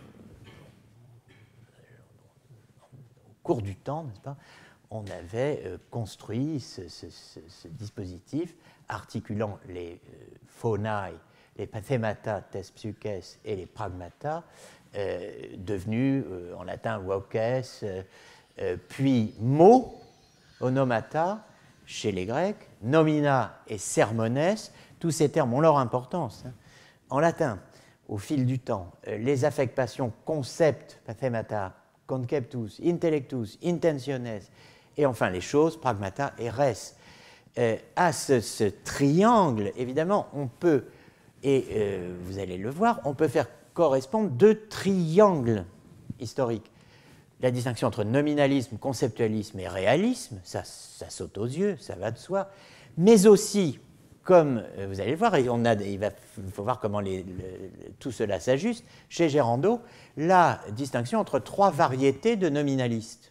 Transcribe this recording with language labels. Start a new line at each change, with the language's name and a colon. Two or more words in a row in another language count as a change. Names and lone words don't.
French: au cours du temps, n'est-ce pas, on avait construit ce dispositif articulant les phonai, les pathemata, tes psyches et les pragmata, devenus en latin voces, puis mots, onomata, chez les Grecs,
Latin: nomina et sermones.
French: Tous ces termes ont leur importance. En latin, au fil du temps, les affectations concept, pathemata,
Latin: conceptus, intellectus, intentiones,
French: et enfin les choses, pragmata et res. À ce triangle, évidemment, on peut, et vous allez le voir, on peut faire correspondre deux triangles historiques. La distinction entre nominalisme, conceptualisme et réalisme, ça saute aux yeux, ça va de soi, mais aussi, comme vous allez le voir, et il faut voir comment tout cela s'ajuste, chez Gérando, la distinction entre trois variétés de nominalistes.